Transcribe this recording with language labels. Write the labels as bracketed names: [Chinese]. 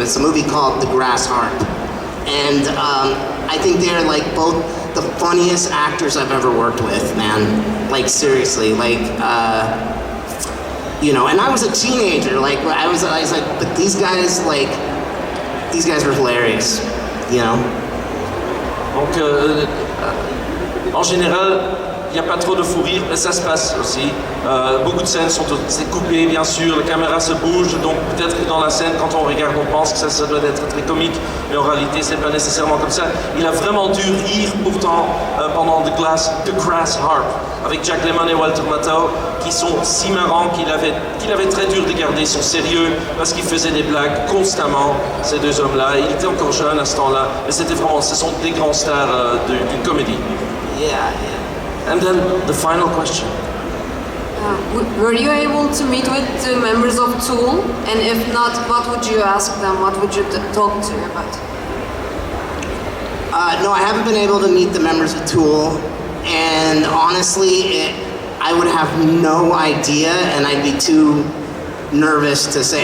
[English] It's a movie called The Grass Harp. And I think they're like both the funniest actors I've ever worked with, man. Like seriously, like, you know, and I was a teenager, like I was like, but these guys were hilarious, you know. [French] Donc, en général, il n'y a pas trop de fou rire, mais ça se passe aussi. Beaucoup de scènes sont coupées, bien sûr, la caméra se bouge, donc peut-être que dans la scène, quand on regarde, on pense que ça doit être très comique, mais en réalité, c'est pas nécessairement comme ça. Il a vraiment dû rire pourtant pendant The Grass Harp, avec Jack Lemmon et Walter Matthau, qui sont si marrants qu'il avait très dur de garder son sérieux, parce qu'il faisait des blagues constamment, ces deux hommes-là. Il était encore jeune à ce temps-là, mais c'était vraiment, ce sont des grands stars d'une comédie. [English] Yeah. And then the final question. Were you able to meet with the members of Tool? And if not, what would you ask them? What would you talk to about? No, I haven't been able to meet the members of Tool. And honestly, I would have no idea and I'd be too nervous to say.